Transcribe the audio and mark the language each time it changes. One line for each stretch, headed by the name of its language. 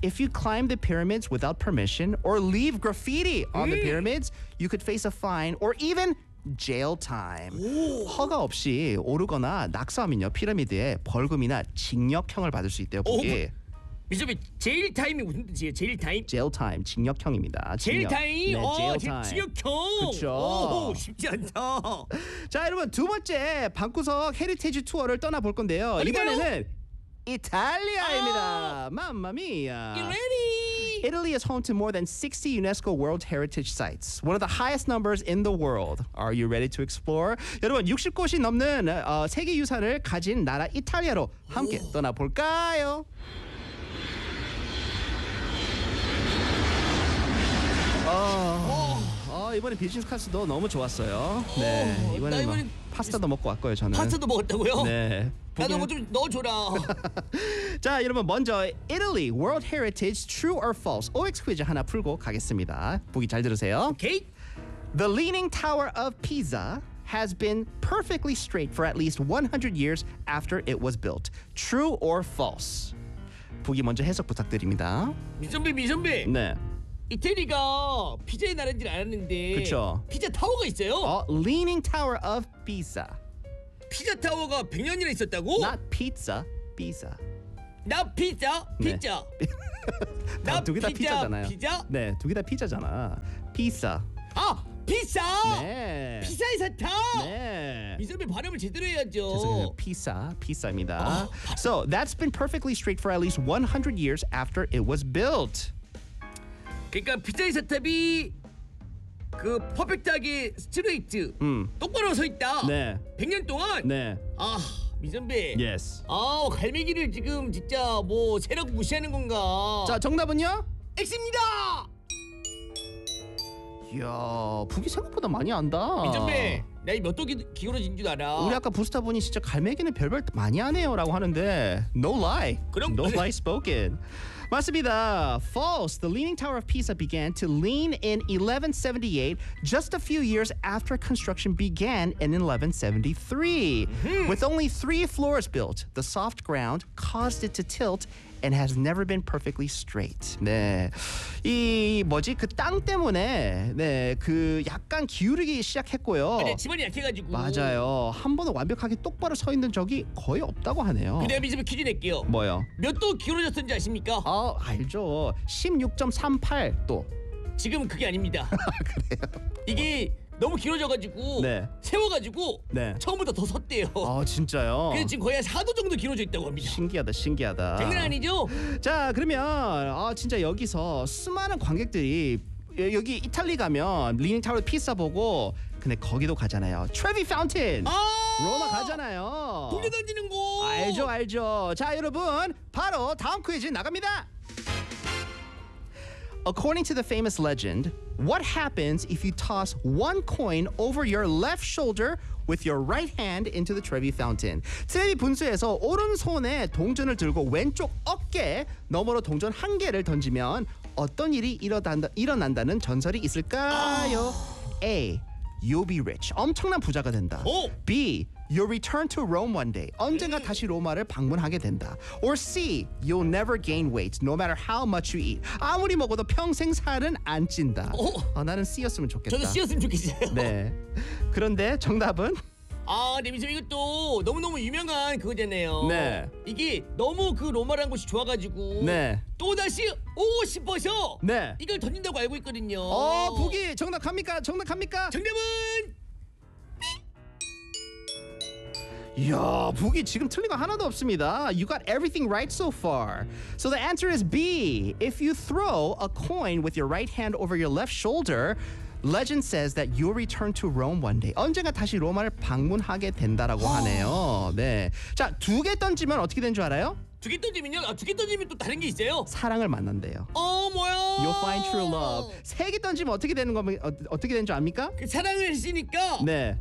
English: If you climb the pyramids without permission or leave graffiti on the pyramids, you could face a fine or even jail time.
Korean: 오. 허가 없이 오르거나 낙서하면요 피라미드에 벌금이나 징역형을 받을 수 있대요. 그게 미소비
English: jail time
Korean: 이 무슨 뜻이에요?
English: Jail time? Jail time
Korean: 징역형입니다.
English: Jail time.
Korean: 네,
English: jail time.
Korean: 징역형. 그렇죠. 쉽지 않다. 자, 여러분 두 번째 방구석 헤리티지 투어를 떠나 볼 건데요. 이번에는 이탈리아입니다.
Italian: Mamma mia.
English: Get ready. Italy is home to more than 60 UNESCO World Heritage Sites, one of the highest numbers in the world. Are you ready to explore?
Korean: 여러분, 60곳이 넘는 세계유산을 가진 나라 이탈리아로 함께 떠나볼까요? 이번에 비즈니스 카스도 너무 좋았어요. 네, 이번에는 이번엔 파스타도 먹고 왔고요, 저는. 파스타도 먹었다고요? 네. 나도 뭐 좀 넣어줘라. 자, 여러분 먼저 Italy World Heritage
English: True or False
Korean: OX 퀴즈 하나 풀고 가겠습니다. 보기 잘 들으세요.
English: Okay. The Leaning Tower of Pisa has been perfectly straight for at least 100 years after it was built. True or False?
Korean: 보기 먼저 해석 부탁드립니다. 미선배. 네. 이태리가 피자의 나라인지 알았는데 그쵸. 피자 타워가 있어요?
English: Leaning Tower of Pisa.
Korean: 피자 타워가 100년이나 있었다고?
English: Not pizza, pizza. Not pizza, pizza.
Korean: 네. 나 두 개 다 피자잖아요. 피자? 네, 두 개 다 피자잖아. 피자. 아, 피자. 네. 피자의 사탕. 네. 이선배 발음을 제대로 해야죠. 피자, 피자입니다.
English: 어. So that's been perfectly straight for at least 100 years after it was built.
Korean: 그러니까 피자의 사탑이 그 퍼펙트하게 스트레이트 똑바로 서 있다. 네. 100년 동안. 네. 아, 미선배.
English: Yes.
Korean: 아, 갈매기를 지금 진짜 뭐 세력 무시하는 건가? 자, 정답은요? X입니다. 이야, 북이 생각보다 많이 안다. 미선배, 나 이 몇 도 기울어진 줄 알아? 우리 아까 부스터 분이 진짜 갈매기는 별별 많이 안 해요라고 하는데,
English: No lie.
Korean: 그럼
English: No lie spoken.
Korean: 맞습니다.
English: False. The Leaning Tower of Pisa began to lean in 1178, just a few years after construction began in 1173. Mm-hmm. With only three floors built, the soft ground caused it to tilt and has never been perfectly straight.
Korean: 네. 이 뭐지? 그 땅 때문에 네, 그 약간 기울이기 시작했고요. 아니, 지면이 약해가지고. 맞아요. 한 번도 완벽하게 똑바로 서 있는 적이 거의 없다고 하네요. 근데 이제 퀴즈 낼게요. 뭐요? 몇 도 기울어졌는지 아십니까? 아, 알죠. 16.38도. 지금 그게 아닙니다. 그래요? 이게 너무 길어져가지고 네. 세워가지고 네. 처음부터 더 섰대요. 아, 진짜요? 그래서 지금 거의 4도 정도 길어져 있다고 합니다. 신기하다, 신기하다. 장난 아니죠? 자, 그러면 아, 진짜 여기서 수많은 관객들이 여기 이탈리 가면 리닝 타워 피사 보고 근데 거기도 가잖아요. 트레비 파운틴! 아! 로마 가잖아요. 돌려 던지는 거! 알죠, 알죠. 자, 여러분 바로 다음 퀴즈 나갑니다. According to the famous legend, what happens if you toss one coin over your left shoulder with your right hand into the Trevi Fountain? Trevi 분수에서 오른손에 동전을 들고 왼쪽 어깨 너머로 동전 한 개를 던지면 어떤 일이 일어난다는 전설이 있을까요?
English: A. You'll be rich.
Korean: 엄청난 부자가 된다.
English: B. You'll return to Rome one day.
Korean: 언젠가 다시 로마를 방문하게 된다.
English: Or C. You'll never gain weight, no matter how much you eat.
Korean: 아무리 먹어도 평생 살은 안 찐다. 어, 나는 C였으면 좋겠다. 저도 C였으면 좋겠어요. 네. 그런데 정답은? 아, 네미쌤 이거 또 너무너무 유명한 그거잖아요. 네. 이게 너무 그 로마라는 곳이 좋아가지고 네. 또다시 오고 싶어서 네. 이걸 던진다고 알고 있거든요. 어, 북이 정답합니까? 정답합니까? 정답은? 이야, 북이 지금 틀린 거 하나도 없습니다.
English: You got everything right so far. So the answer is B. If you throw a coin with your right hand over your left shoulder, legend says that you'll return to Rome one day.
Korean: 언젠가 다시 로마를 방문하게 된다라고 하네요. 네. 자, 두 개 던지면 어떻게 된 줄 알아요? 두 개 던지면요? 아, 두 개 던지면 또 다른 게 있어요? 사랑을 만난대요. 어, 뭐야?
English: You'll find true love.
Korean: 세 개 던지면 어떻게 되는 거, 어떻게 된 줄 압니까? 그 사랑을 했으니까 네.